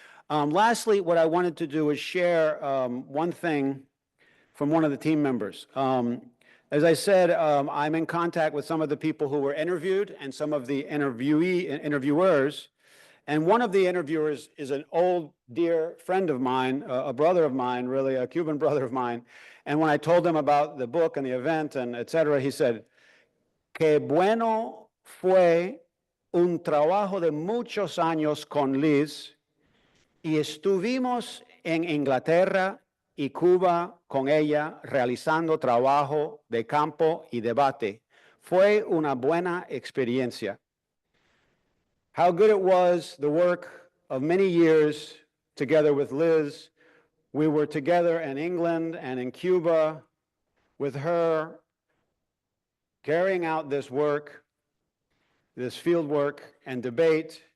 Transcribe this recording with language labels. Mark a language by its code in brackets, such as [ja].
[en] Lastly, what I wanted to do is share one thing from one of the team members. As I said, I'm in contact with some of the people who were interviewed and some of the interviewers. And one of the interviewers is an old, dear friend of mine, a brother of mine, really, a Cuban brother of mine. And when I told him about the book and the event and et cetera, he said, [es] "Qué bueno fue un trabajo de muchos años con Liz y estuvimos en Inglaterra y Cuba con ella realizando trabajo de campo y debate. Fue una buena experiencia." [en] How good it was, the work of many years together with Liz. We were together in England and in Cuba with her, carrying out this work, this field work and debate.